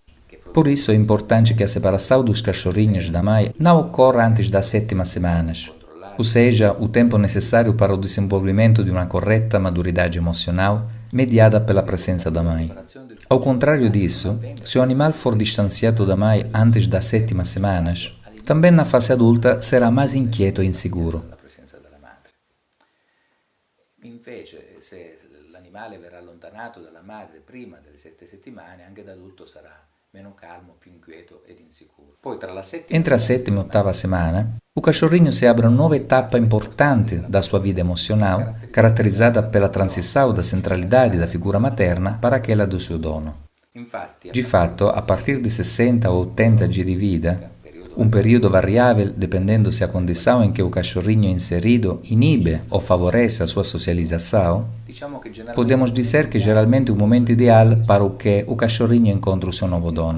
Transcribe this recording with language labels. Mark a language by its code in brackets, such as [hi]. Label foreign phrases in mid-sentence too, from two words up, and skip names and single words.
[pt] Por isso é importante que a separação dos cachorrinhos da mãe não ocorra antes das 7ª semanas, ou seja, o tempo necessário para o desenvolvimento de uma correta maturidade emocional mediada pela presença da mãe. Ao contrário disso, se o animal for distanciado da mãe antes das 7ª semanas, também na fase adulta será mais inquieto e inseguro. [it] Invece, se l'animale verrà allontanato dalla madre prima delle 7 settimane, anche da adulto sarà meno calmo, più inquieto ed insicuro. [pt] Entre a 7ª e 8ª semana, o cachorrinho se abre uma nova etapa importante da sua vida emocional, caracterizada pela transição da centralidade da figura materna para aquela do seu dono. De fato, a partir de 60 ou 80 dias de vida, um período variável dependendo se a condição em que o cachorrinho é inserido inibe ou favorece a sua socialização, podemos dizer que geralmente é o momento ideal para o que o cachorrinho encontra o seu novo dono.